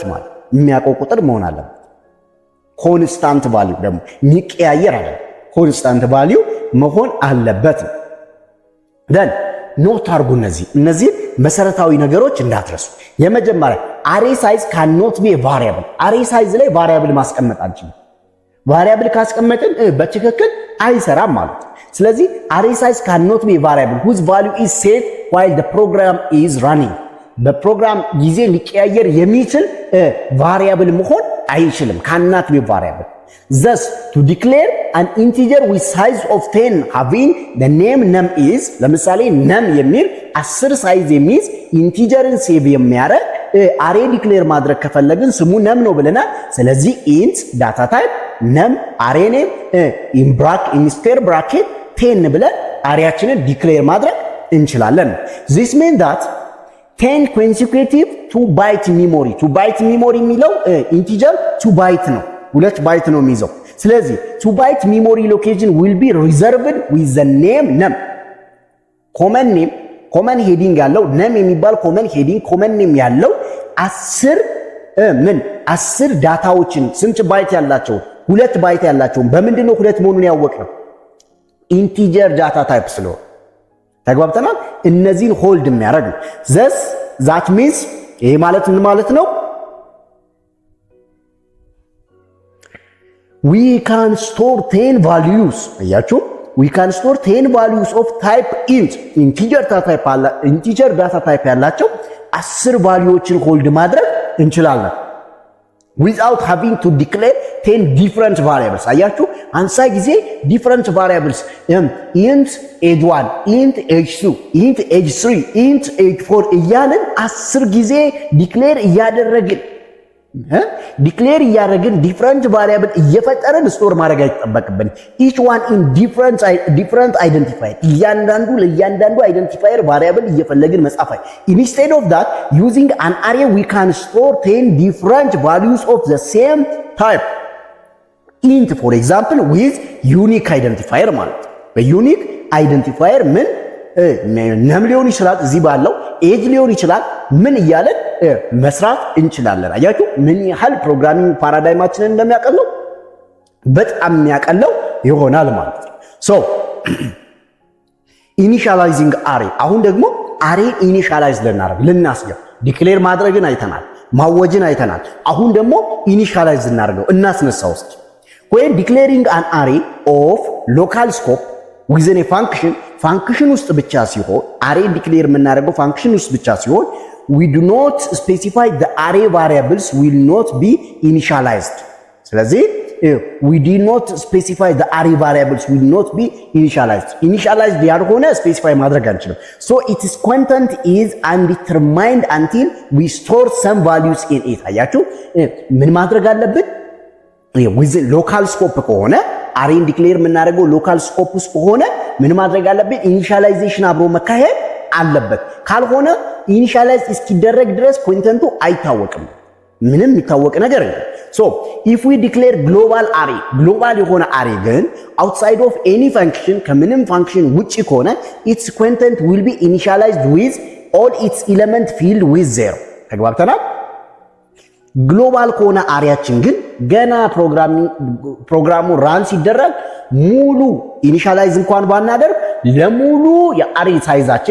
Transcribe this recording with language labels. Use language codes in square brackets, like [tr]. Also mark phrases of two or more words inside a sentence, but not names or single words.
[am] ማለት የሚያውቀው ቁጥር መሆን አለበት። [en] constant value [am] ደግሞ የሚቀያየር አይደለም፣ [en] constant value [am] መሆን አለበት። ደን ኖት አድርጉ። እነዚህ መሰረታዊ ነገሮች እንዳትረሱ። የመጀመሪያ [en] array size cannot be variable። array size [am] ላይ ቫሪያብል ማስቀመጥ አንችልም። ቫሪያብል ካስቀመጥን በትክክል አይሰራም ማለት። ስለዚህ [en] array size cannot be a variable whose value is set while the program is running። [am] በፕሮግራም ጊዜ ሊቀያየር የሚችል ቫሪያብል መሆን አይችልም። [en] cannot be variable። thus to declare an integer with size of 10 having the name num is [am] ለምሳሌ num የሚል 10 ሳይዝ የሚይዝ ኢንቲጀርን ሴቭ የሚያደርግ አሬ ዲክሌር ማድረግ ከፈለግን ስሙ ነም ነው ብለናል። [en] ስለዚህ int data type num array name in square bracket 10 [am] ብለን አሬያችንን ዲክሌር ማድረግ እንችላለን። [en] this means that 10 consecutive 2 byte memory 2 byte memory የሚለው ኢንቲጀር 2 byte ነው፣ 2 ባይት ነው የሚይዘው። ስለዚህ 2 byte memory location will be reserved with the name num common name common heading [am] ያለው ነም የሚባል [en] common heading common name [am] ያለው 10 ዳታዎችን ስንት ባይት ያላቸው 2 ባይት ያላቸው በምንድነው 2 መሆኑን ያወቅነው? ኢንቲጀር ዳታ ታይፕ ስለሆነ ተግባብተናል። እነዚህን ሆልድ የሚያደርግ ነው። [en] that means [am] ይሄ ማለት ምን ማለት ነው? [en] we can store 10 values አያችሁ we can store 10 values of type int integer data type [am] ያላቸው 10 ቫልዩዎችን ሆልድ ማድረግ እንችላለን [en] without having to declare 10 different variables። [am] አያችሁ አንሳይ ጊዜ [en] different variables int age1 int age2 int age3 int age4 እያልን [am] 10 ጊዜ ዲክሌር እያደረግን ዲፍረንት ቫሪያብል እየፈጠረን ስቶር ማድረግ አይጠበቅብን። [en] each one in different identifier [am] እያንዳንዱ ለእያንዳንዱ አይደንቲፋየር ቫሪያብል እየፈለግን መጻፍ አይ [en] instead of that using an array we can store 10 different values of the same type int for example with unique identifier [am] ማለት በዩኒክ አይደንቲፋየር ምን ነም ሊሆን ይችላል እዚህ ባለው ኤጅ ሊሆን ይችላል ምን እያለን መስራት እንችላለን። አያችሁ ምን ያህል ፕሮግራሚንግ ፓራዳይማችንን እንደሚያቀለው በጣም የሚያቀለው ይሆናል ማለት ነው። ሶ ኢኒሻላይዚንግ አሬ አሁን ደግሞ አሬ ኢኒሻላይዝ ልናስገባ ዲክሌር ማድረግን አይተናል። ማወጅን አይተናል። አሁን ደግሞ ኢኒሻላይዝ እናደርገው እናስነሳው እስኪ። [en] when declaring an array of local scope within a function [am] ውስጥ ብቻ ሲሆን [en] array declare [am] የምናደርገው function ውስጥ ብቻ ሲሆን [en] we do not specify the array variables will not be initialized. [am] ስለዚህ we did not specify the array variables will not be initialized ያልሆነ specify ማድረግ አንችልም. so its content is undetermined until we store some values in it. አያችሁ ምን ማድረግ አለብን? [en] within local scope [am] ከሆነ [en] array declare [am] የምናደርገው [en] local scope [am] ውስጥ ከሆነ ምን ማድረግ አለብን? initialization አብሮ መካሄድ አለበት። ካልሆነ ኢኒሻላይዝ እስኪደረግ ድረስ ኮንተንቱ አይታወቅም። ምንም የሚታወቅ ነገር የለም። [en] so if we declare global [am] የሆነ array ግን [en] outside of any function [am] ከምንም function ውጪ ከሆነ [en] its content will be initialized with all its element filled with 0. [am] ተግባብተናል? ግሎባል ከሆነ አሪያችን ግን ገና ፕሮግራሙ ራን ሲደረግ ሙሉ ኢኒሻላይዝ እንኳን ባናደርግ ለሙሉ የአሪ ሳይዛችን